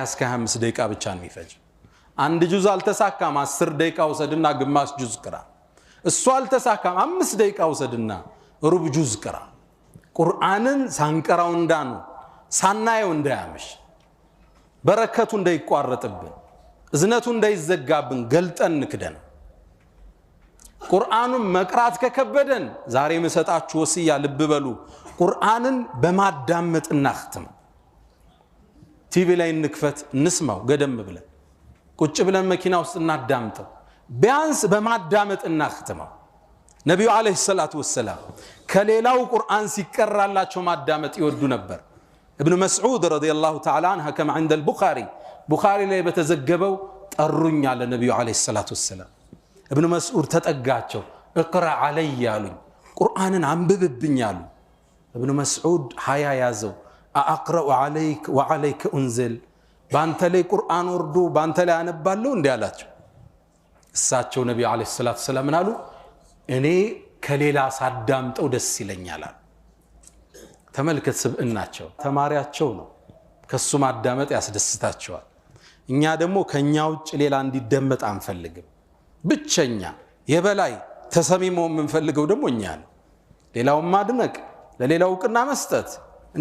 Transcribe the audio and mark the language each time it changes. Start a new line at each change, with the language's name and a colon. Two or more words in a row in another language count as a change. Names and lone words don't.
Amharic: እስከ 25 ደቂቃ ብቻ ነው የሚፈጅ። አንድ ጁዝ አልተሳካም 10 ደቂቃ ወሰድና ግማሽ ጁዝ ቅራ። እሱ አልተሳካም 5 ደቂቃ ወሰድና ሩብ ጁዝ ቅራ። ቁርአንን ሳንቀራው እንዳኑ ሳናየው እንዳያመሽ በረከቱ እንዳይቋረጥብን እዝነቱ እንዳይዘጋብን ገልጠን ንክደን። ቁርአኑን መቅራት ከከበደን ዛሬ መሰጣችሁ ወሲያ ልብ በሉ። ቁርአንን በማዳመጥ እናختም። ቲቪ ላይ እንክፈት እንስማው፣ ገደም ብለን ቁጭ ብለን መኪና ውስጥ እናዳምጠው። ቢያንስ በማዳመጥ እናختመው። ነብዩ
Arabic: عليه الصلاة والسلام
Amharic: ከሌላው ቁርአን ሲቀራላቸው ማዳመጥ ይወዱ ነበር።
Arabic: ابن مسعود رضي الله تعالى عنه كما عند البخاري
Amharic: ላይ በተዘገበው ጠሩኝ አለ ነብዩ
Arabic: عليه الصلاة والسلام።
Amharic: ابن مسعود ተጠጋቸው
Arabic: اقرا علي
Amharic: ያሉኝ፣ ቁርአንን አንብብብኝ ያሉ። ابن مسعود ሀያ ያዘው።
Arabic: اقرا عليك وعليك انزل
Amharic: ባንተ ላይ ቁርአን ወርዶ ባንተ ላይ አነባለሁ እንዴ አላቸው። እሳቸው ነብዩ
Arabic: عليه الصلاة والسلام
Amharic: አሉ እኔ ከሌላ ሳዳምጠው ደስ ይለኛል። ተመልከት ስብዕናቸው፣ ተማሪያቸው ነው። ከሱ ማዳመጥ ያስደስታቸዋል። እኛ ደግሞ ከኛ ውጭ ሌላ እንዲደመጥ አንፈልግም። ብቸኛ የበላይ ተሰሚሞ የምንፈልገው ደግሞ እኛ ነው። ሌላው ማድነቅ፣ ለሌላው ዕውቅና መስጠት እንደ